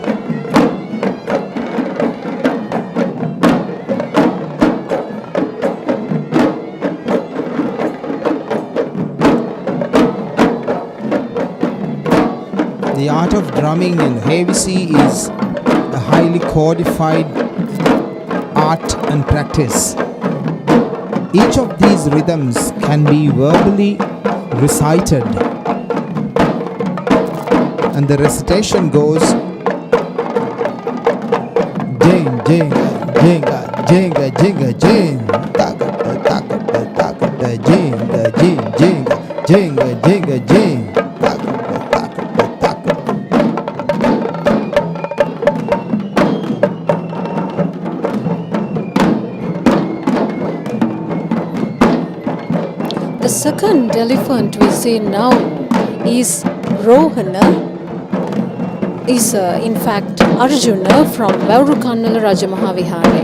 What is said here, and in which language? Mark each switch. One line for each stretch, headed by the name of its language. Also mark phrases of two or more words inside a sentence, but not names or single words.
English: The art of drumming in Havisi is a highly codified art and practice. Each of these rhythms can be verbally recited, and the recitation goes jing jing jinga jinga jinga jing takata takata takata jinga jing jinga jinga jinga jing takata takata takata. The second elephant we see now is Rohana, is in fact Arjuna from Vaurukannala Rajamahawihare.